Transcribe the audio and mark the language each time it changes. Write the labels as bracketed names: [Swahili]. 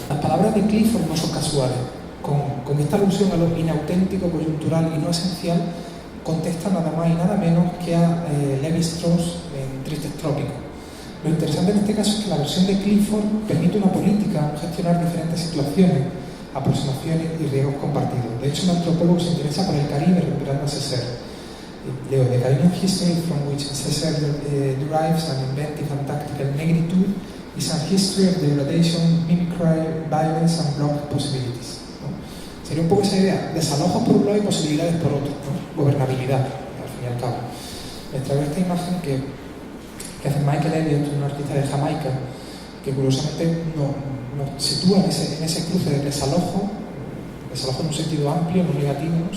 [Spanish] Las palabras de Clifford no son casuales. Con esta alusión a lo inauténtico, coyuntural y no esencial, contesta nada más y nada menos que a Levi-Strauss en Tristes Trópicos. Lo interesante en este caso es que la versión de Clifford permite una política, gestionar diferentes situaciones, aproximaciones y riesgos compartidos. De hecho, un antropólogo se interesa por el Caribe recuperando a Césaire. [English] Leo, the Caribbean history from which Césaire derives an inventive and tactical negritude is a history of degradation, mimicry, violence and block possibilities. [Spanish] Sería un poco esa idea, desalojos por un lado y posibilidades por otro, ¿no? Gobernabilidad, al fin y al cabo. Les traigo esta imagen que hace Michael Elliott, un artista de Jamaica, que curiosamente nos sitúa en ese cruce de desalojo en un sentido amplio, no negativo, ¿no?